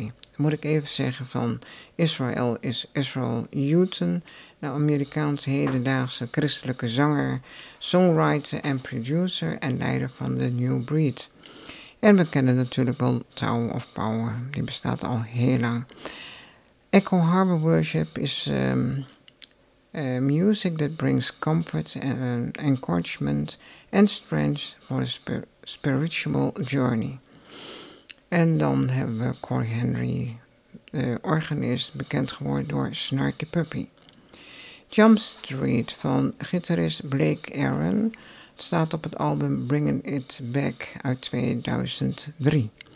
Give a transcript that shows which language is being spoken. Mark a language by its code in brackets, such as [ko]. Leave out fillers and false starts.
[nl] Dan moet ik even zeggen van Israel is Israel Houghton, de Amerikaanse hedendaagse christelijke zanger, songwriter en producer en leider van de New Breed. En we kennen natuurlijk wel Tower of Power, die bestaat al heel lang. [en] Echo Harbor Worship is music that brings comfort and encouragement and strength for a spiritual journey. [nl] En dan hebben we Corey Henry, de organist, bekend geworden door Snarky Puppy. Jump Street van gitarist Blake Aaron staat op het album Bringing It Back uit 2003.